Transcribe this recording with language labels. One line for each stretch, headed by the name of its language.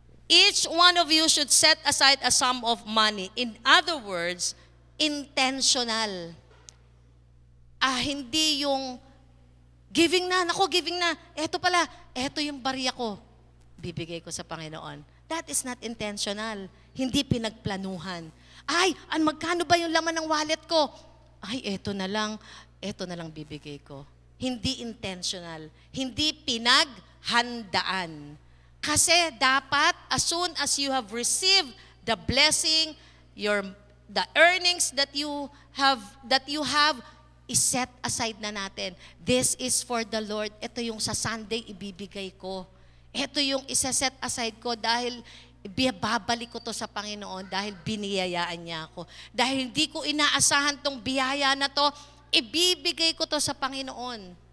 English: Each one of you should set aside a sum of money. In other words, intentional.
Filipino: Hindi yung giving na, eto pala, eto yung barya ko, bibigay ko sa Panginoon.
English: That is not intentional.
Filipino: Hindi pinagplanuhan. Magkano ba yung laman ng wallet ko? Eto na lang bibigay ko. Hindi intentional. Hindi pinaghandaan. Kasi dapat,
English: as soon as you have received the blessing, the earnings that you have,
Filipino: i-set aside na natin.
English: This is for the Lord.
Filipino: Ito yung sa Sunday ibibigay ko. Ito yung isa-set aside ko dahil babalik ko to sa Panginoon dahil biniyayaan niya ako. Dahil hindi ko inaasahan tong biyaya na to, ibibigay ko to sa Panginoon.